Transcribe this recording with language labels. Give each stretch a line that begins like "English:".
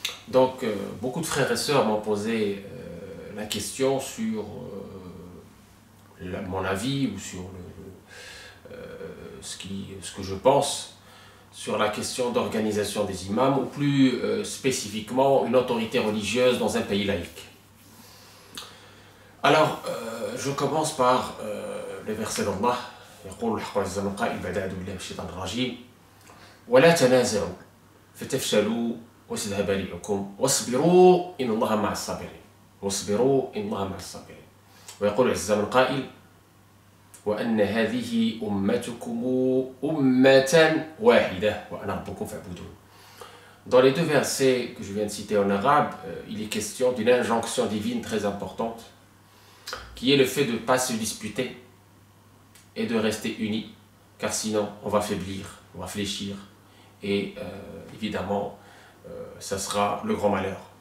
French: Donc, beaucoup de frères et sœurs m'ont posé la question sur mon avis ou sur ce que je pense sur la question d'organisation des imams, ou plus spécifiquement une autorité religieuse dans un pays laïque. Alors, je commence par le verset d'Allah.
Arabic: يقول الحق عز من قائل بعد أعوذ بالله من الشيطان الرجيم ولا تنازعوا فتفشلوا وتذهب ريحكم واصبروا إن الله مع الصابرين واصبروا إن الله مع الصابرين. ويقول عز من قائل وأن هذه أمتكم أمة واحدة وأنا ربكم فاعبدون.
French: Dans les deux versets que je viens de citer en arabe, il est question d'une injonction divine très importante, qui est le fait de ne pas se disputer et de rester unis, car sinon on va faiblir, on va fléchir, et évidemment ça sera le grand malheur.